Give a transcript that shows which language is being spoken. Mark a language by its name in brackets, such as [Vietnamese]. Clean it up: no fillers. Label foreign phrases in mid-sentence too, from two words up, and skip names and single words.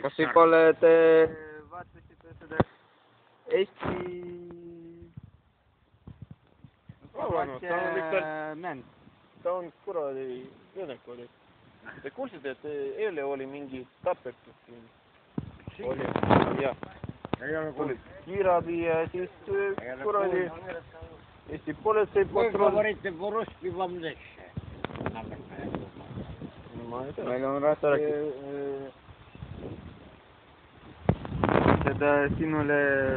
[Estonian] Kas võib-olla te vaatasite seda Eesti mäng? Ta on kuradi Venek oli. Te kuulsite, et eile oli mingi tapetus siin? Oli, jah. Ei ole Oli kuulnud. kiirabi ja siis kuradi Eesti politseipatrull. [Russian] Говорите по-русски вам легче. [Estonian] Ma ei tea. Meil on raske seda sinule